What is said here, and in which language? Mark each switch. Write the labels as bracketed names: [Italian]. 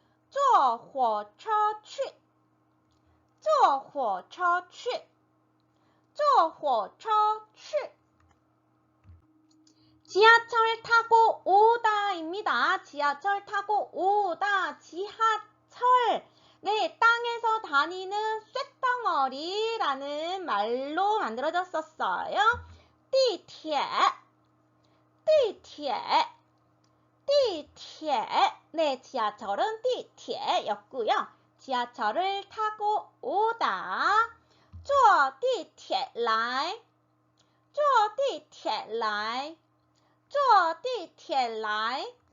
[Chinese] 坐火车去,坐火车去,坐火车去. [Korean] 지하철 타고 오다입니다. 지하철 타고 오다. 지하철. 네, 땅에서 다니는 쇳덩어리라는 말로 만들어졌었어요. [Chinese] 地铁, 地铁, 地铁. [Korean] 네, 지하철은 地铁였고요. 지하철을 타고 오다. [Chinese] 坐地铁来,坐地铁来,坐地铁来.